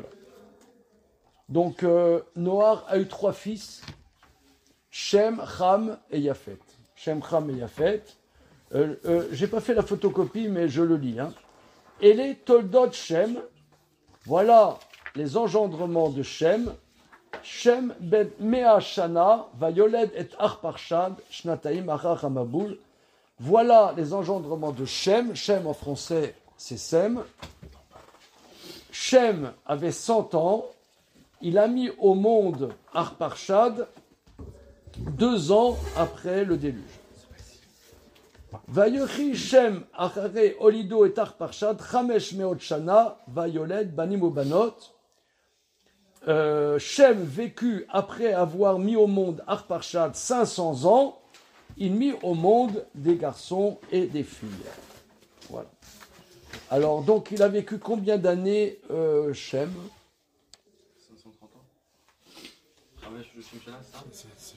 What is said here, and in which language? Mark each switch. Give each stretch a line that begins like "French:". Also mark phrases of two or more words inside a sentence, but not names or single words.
French: Donc, Noach a eu 3 fils, Shem, Ham et Yafet. Shem, Ham et Yafet. J'ai pas fait la photocopie, mais je le lis. Hein. Et les
Hebrew: תולדות שם,
French: voilà les engendrements de Shem.
Hebrew: שם בן מאה שנה, ויולד את ארפכשד, שנתיים אחר המבול.
French: Voilà les engendrements de Shem. Shem en français, c'est Sem. Shem avait 100 ans. Il a mis au monde Arparshad 2 ans après le déluge.
Hebrew: ויחי שם אחרי הולידו את ארפכשד, חמש מאות שנה, ויולד בנים ובנות.
French: Shem vécut après avoir mis au monde Arparshad 500 ans, il mit au monde des garçons et des filles. Voilà. Alors donc il a vécu combien d'années Shem? 530 ans. C'est